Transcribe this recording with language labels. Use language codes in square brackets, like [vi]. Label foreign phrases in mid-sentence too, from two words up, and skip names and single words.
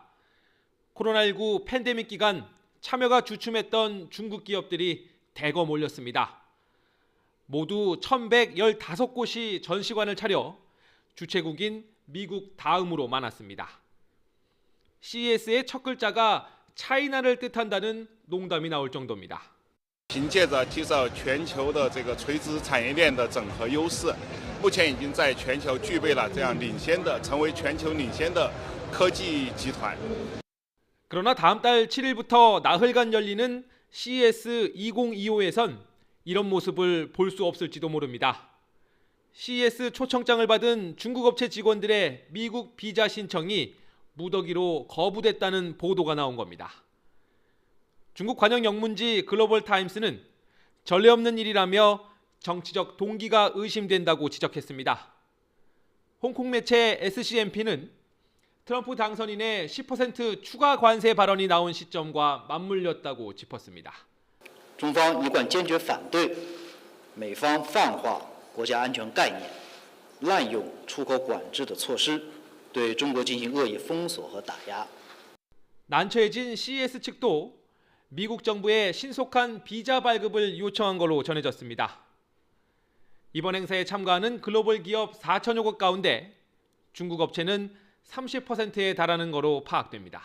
[ko] 코로나19 팬데믹 기간 참여가 주춤했던 중국 기업들이 대거 몰렸습니다. 모두 1,115곳이 전시관을 차려 주최국인 미국 다음으로 많았습니다. CES의 첫 글자가 차이나를 뜻한다는 농담이 나올 정도입니다. [zh] 凭借着提升全球的这个垂直产业链的整合优势，目前已经在全球具备了这样成为全球领先的科技集团。 [ko] 그러나 다음 달 7일부터 나흘간 열리는 CES 2025에선 이런 모습을 볼 수 없을지도 모릅니다. CES 초청장을 받은 중국 업체 직원들의 미국 비자 신청이 무더기로 거부됐다는 보도가 나온 겁니다. 중국 관영 영문지 글로벌 타임스는 전례 없는 일이라며 정치적 동기가 의심된다고 지적했습니다. 홍콩 매체 SCMP는 트럼프 당선인의 10% 추가 관세 발언이 나온 시점과 맞물렸다고 짚었습니다. [zh] 中方一贯坚决反对美方泛化国家安全概念，滥用出口管制的措施，对中国进行恶意封锁和打压。 [ko] 난처해진 CES 측도 미국 정부의 신속한 비자 발급을 요청한 걸로 전해졌습니다. 이번 행사에 참가하는 글로벌 기업 4천여 곳 가운데 중국 업체는 30%에 달하는 거로 파악됩니다.